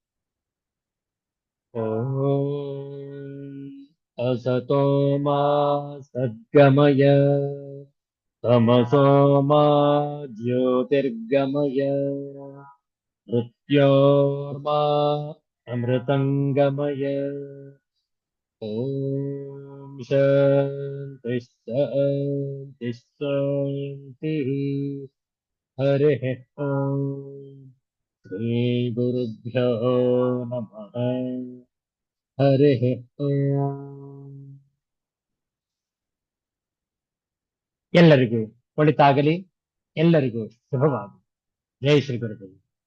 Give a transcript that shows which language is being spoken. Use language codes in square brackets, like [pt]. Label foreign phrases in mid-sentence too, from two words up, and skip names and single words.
[sa] ಓಂ ಅಸತೋ ಮಾ ಸದ್ಗಮಯ ತಮಸೋ ಮಾ ಜ್ಯೋತಿರ್ಗಮಯ ಮೃತ್ಯೋರ್ಮಾ ಅಮೃತಂಗಮಯ. ಓಂ ಶಾಂತಿ ಶಾಂತಿ ಶಾಂತಿ. ಹರಿ ಓಂ. ಶ್ರೀ ಗುರುಭ್ಯೋ ನಮಃ. ಹರಿ ಓಂ. [kn] ಎಲ್ಲರಿಗೂ ಒಳಿತಾಗಲಿ. ಎಲ್ಲರಿಗೂ ಶುಭವಾಗಲಿ. ಜೈ ಶ್ರೀ ಗುರುದೇವ.